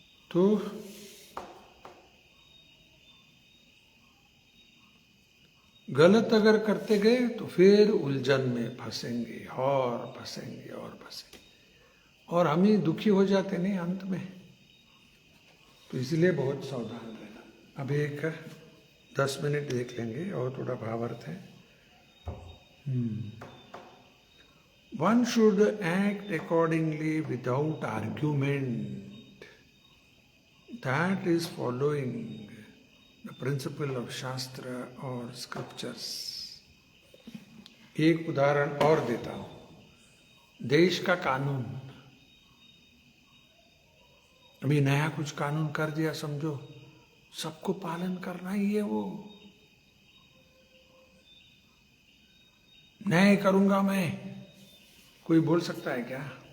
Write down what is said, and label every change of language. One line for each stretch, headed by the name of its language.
Hindi: तो गलत अगर करते गए तो फिर उलझन में फंसेंगे और फंसेंगे और फंसेंगे, और हम ही दुखी हो जाते नहीं अंत में। तो इसलिए बहुत सावधान रहना। अब एक 10 मिनट देख लेंगे और थोड़ा भावार्थ है।
English: One should act accordingly without argument. That is following the principle of Shastra or scriptures.
Hindi: एक उदाहरण और देता हूं। देश का कानून, अभी नया कुछ कानून कर दिया समझो, सबको पालन करना ही है वो। नहीं करूंगा मैं, कोई बोल सकता है क्या?